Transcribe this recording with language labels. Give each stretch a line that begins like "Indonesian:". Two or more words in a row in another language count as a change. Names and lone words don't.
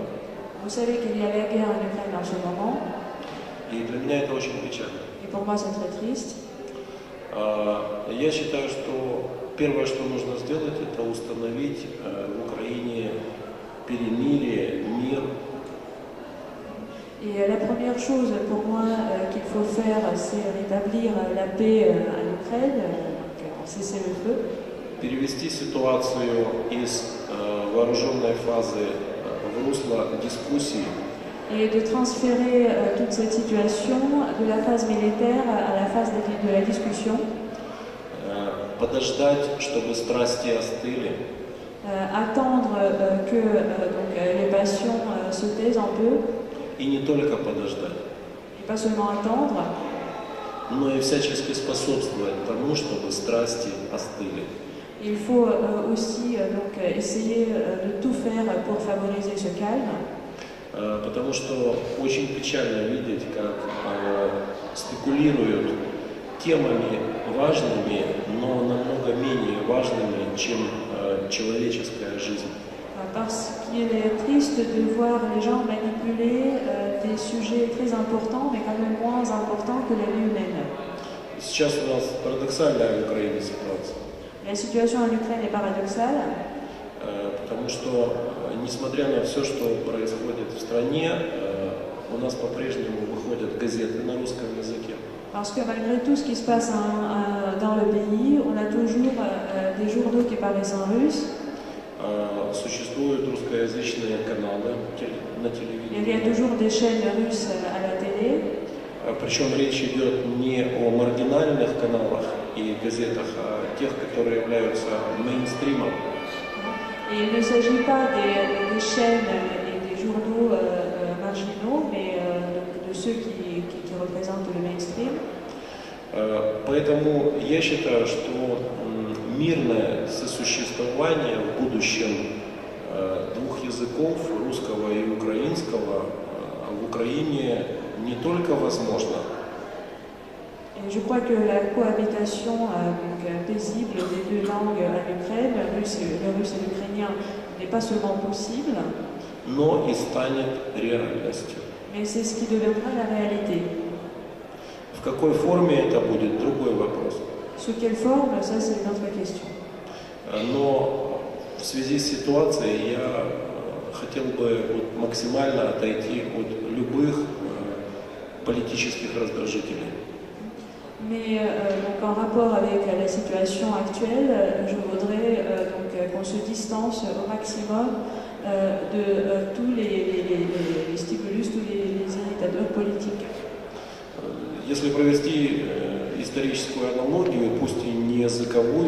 French: Vous savez qu'il y a la guerre en Ukraine en ce moment,
Russian: и для меня это очень печально.
French: et pour moi c'est très triste.
Russian: Я считаю, что первое, что нужно сделать, это установить в Украине перемирие, мир.
French: Et la première chose pour moi qu'il faut faire, c'est rétablir la paix en Ukraine, donc cesser le feu.
Russian: Перевести ситуацию из вооруженной фазы в русло дискуссии,
French: Et de transférer toute cette situation de la phase militaire à la phase de la discussion.
Russian: подождать, чтобы страсти остыли,
French: Attendre que donc, les passions se taisent un peu,
Russian: и не только подождать,
French: et pas seulement attendre,
Russian: но и всячески способствовать тому, чтобы страсти остыли.
French: il faut aussi donc, essayer de tout faire pour favoriser ce calme.
Russian: Потому что очень печально видеть, как спекулируют темами важными, но намного менее важными, чем человеческая жизнь.
French: Parce qu'il est triste de voir les gens manipuler des sujets très importants, mais quand même moins importants que la vie humaine.
Russian: Сейчас у нас парадоксальная в Украине ситуация.
French: La situation en Ukraine est paradoxale,
Russian: Потому что, несмотря на все, что происходит в стране, у нас по-прежнему выходят газеты на русском языке.
French: parce que malgré tout ce qui se passe dans le pays, on a toujours des journaux qui paraissent en russe.
Russian: Существуют русскоязычные каналы на
French: Il y
Russian: телевидении.
French: a toujours des chaînes russes à la télé.
Russian: Причем речь идет не о маргинальных каналах и газетах, а тех, которые являются мейнстримом.
French: Et il ne s'agit pas des chaînes et des journaux marginaux, mais donc de ceux qui représentent le mainstream.
Russian: Поэтому я считаю, что мирное сосуществование в будущем двух языков, русского и украинского, в Украине не только возможно,
French: Et je crois que la cohabitation paisible des deux langues en Ukraine, le russe et l'ukrainien, n'est pas seulement possible,
Russian: но и станет реальностью.
French: mais c'est ce qui deviendra la réalité.
Russian: В какой форме это будет, другой вопрос.
French: Sous quelle forme, ça c'est une autre question.
Russian: Но в связи с ситуацией я хотел бы максимально отойти от любых политических раздражителей.
French: Mais donc en rapport avec la situation actuelle, je voudrais donc qu'on se distance au maximum de tous les stimulus, tous les irritateurs politiques.
Russian: Если провести историческую аналогию, пусть и не языковую,